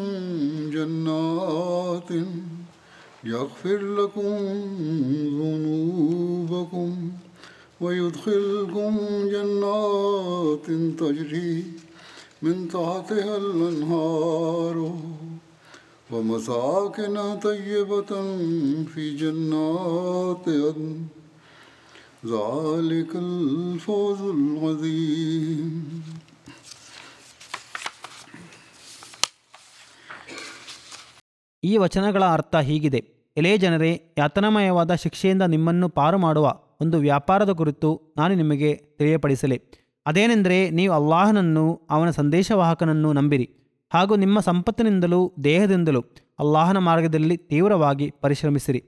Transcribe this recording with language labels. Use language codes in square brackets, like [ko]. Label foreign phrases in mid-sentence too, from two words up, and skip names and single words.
[ar] جنات يغفر لكم ذنوبكم ويدخلكم جنات تجري من تحتها الأنهار ومساكن طيبة في جنات عدن ذلك الفوز العظيم [kn] ಈ ವಚನಗಳ ಅರ್ಥ ಹೀಗಿದೆ: ಎಲೇ ಜನರೇ, ಯಾತನಾಮಯವಾದ ಶಿಕ್ಷೆಯಿಂದ ನಿಮ್ಮನ್ನು ಪಾರು ಮಾಡುವ ಒಂದು ವ್ಯಾಪಾರದ ಕುರಿತು ನಾನು ನಿಮಗೆ ತಿಳಿಯಪಡಿಸಲಿ. ಅದೇನೆಂದರೆ, ನೀವು ಅಲ್ಲಾಹನನ್ನು, ಅವನ ಸಂದೇಶವಾಹಕನನ್ನು ನಂಬಿರಿ ಹಾಗೂ ನಿಮ್ಮ ಸಂಪತ್ತಿನಿಂದಲೂ ದೇಹದಿಂದಲೂ ಅಲ್ಲಾಹನ ಮಾರ್ಗದಲ್ಲಿ ತೀವ್ರವಾಗಿ ಪರಿಶ್ರಮಿಸಿರಿ.